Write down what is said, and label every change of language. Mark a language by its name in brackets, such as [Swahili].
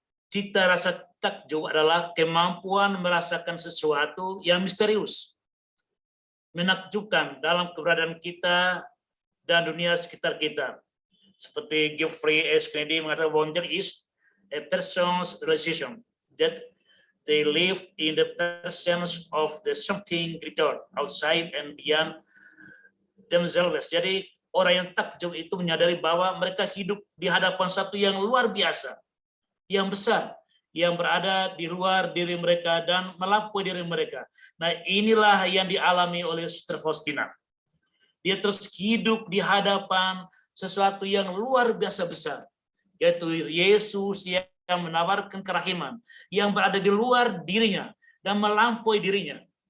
[Indonesian] Cita rasa takjub adalah kemampuan merasakan sesuatu yang misterius, menakjubkan dalam keberadaan kita dan dunia sekitar kita. Seperti Geoffrey S. Kennedy mengatakan, [English] wonder is a person's realization that they live in the presence of the something greater outside and beyond themselves. [Indonesian] Jadi orang yang takjub itu menyadari bahwa mereka hidup di hadapan satu yang luar biasa, yang besar, yang berada di luar diri mereka dan melampaui diri mereka. Nah, inilah yang dialami oleh Suster Faustina. Dia terus hidup di hadapan sesuatu yang luar biasa besar, yaitu Yesus yang menawarkan kerahiman, yang berada di luar dirinya dan melampaui dirinya.